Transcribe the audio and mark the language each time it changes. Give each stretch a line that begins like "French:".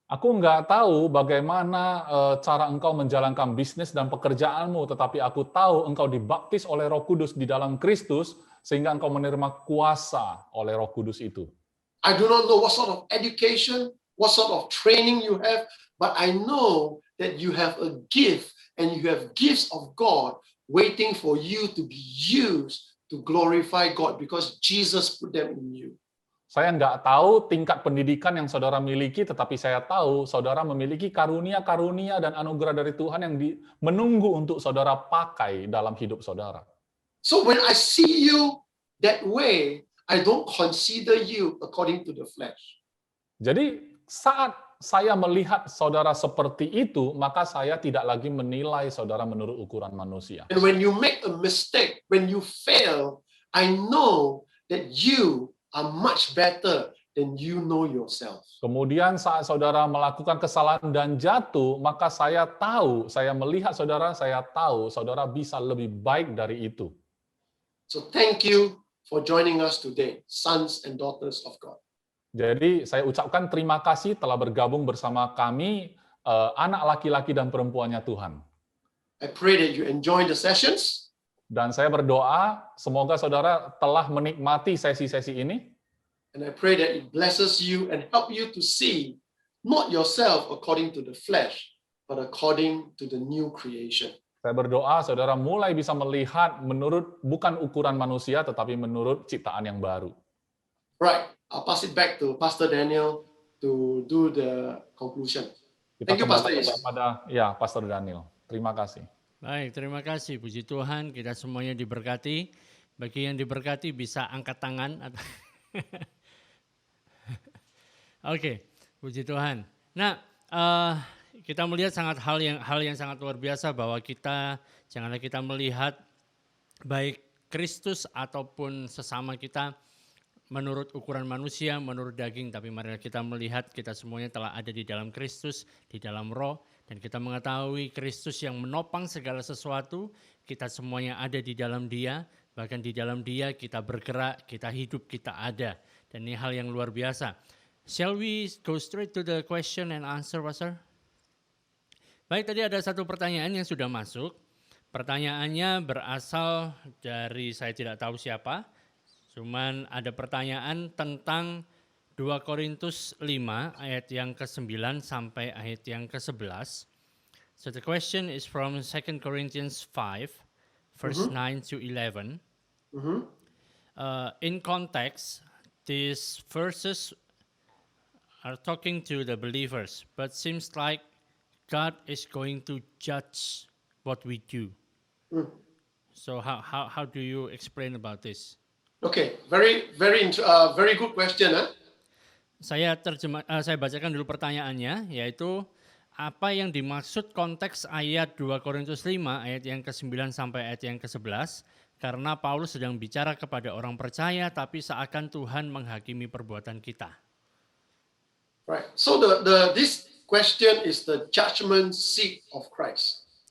Indonesian: Aku nggak tahu bagaimana cara engkau menjalankan bisnis dan pekerjaanmu, tetapi aku tahu engkau dibaptis oleh Roh Kudus di dalam Kristus, sehingga engkau menerima kuasa oleh Roh Kudus itu.
English: I do not know what sort of education, what sort of training you have, but I know that you have a gift and you have gifts of God waiting for you to be used to glorify God because Jesus put them in you.
Indonesian: Saya nggak tahu tingkat pendidikan yang saudara miliki, tetapi saya tahu saudara memiliki karunia-karunia dan anugerah dari Tuhan yang menunggu untuk saudara pakai dalam hidup saudara.
English: So when I see you that way, I don't consider you according to the flesh.
Indonesian: Jadi saat saya melihat saudara seperti itu, maka saya tidak lagi menilai saudara menurut ukuran manusia.
English: And when you make a mistake, when you fail, I know that you are much better than you know yourself.
Indonesian: Kemudian saat saudara melakukan kesalahan dan jatuh, maka saya tahu, saya melihat saudara, saya tahu saudara bisa lebih baik dari itu.
English: So thank you for joining us today, sons and daughters of God.
Indonesian: Jadi saya ucapkan terima kasih telah bergabung bersama kami, anak laki-laki dan perempuannya Tuhan.
English: I pray that you enjoy the sessions.
Indonesian: Dan saya berdoa, semoga saudara telah menikmati sesi-sesi ini.
English: And I pray that it blesses you and help you to see not yourself according to the flesh, but according to the new creation.
Indonesian: Saya berdoa saudara mulai bisa melihat menurut bukan ukuran manusia, tetapi menurut ciptaan yang baru.
English: Right, I'll pass it back to Pastor Daniel to do the conclusion. Thank you, Pastor Is.
Indonesian: Kepada Pastor Daniel. Terima kasih. Baik, terima kasih. Puji Tuhan, kita semuanya diberkati. Bagi yang diberkati bisa angkat tangan. Oke, puji Tuhan. Nah, kita melihat hal yang sangat luar biasa bahwa janganlah kita melihat baik Kristus ataupun sesama kita menurut ukuran manusia, menurut daging, tapi marilah kita melihat kita semuanya telah ada di dalam Kristus, di dalam Roh, dan kita mengetahui Kristus yang menopang segala sesuatu, kita semuanya ada di dalam Dia, bahkan di dalam Dia kita bergerak, kita hidup, kita ada. Dan ini hal yang luar biasa.
English: Shall we go straight to the question and answer, Pastor?
Indonesian: Baik, tadi ada satu pertanyaan yang sudah masuk. Pertanyaannya berasal dari saya tidak tahu siapa, cuman ada pertanyaan tentang 2 Korintus 5 ayat yang ke-9 sampai ayat yang ke-11.
English: So the question is from 2 Corinthians 5 verse 9 to 11. In context, these verses are talking to the believers, but seems like God is going to judge what we do. So how do you explain about this? Okay, very good question.
Indonesian: Saya bacakan dulu pertanyaannya, yaitu apa yang dimaksud konteks ayat 2 Korintus 5 ayat yang ke-9 sampai ayat yang ke-11, karena Paulus sedang bicara kepada orang percaya tapi seakan Tuhan menghakimi perbuatan kita.
English: Right. So this question is the judgment seat of Christ.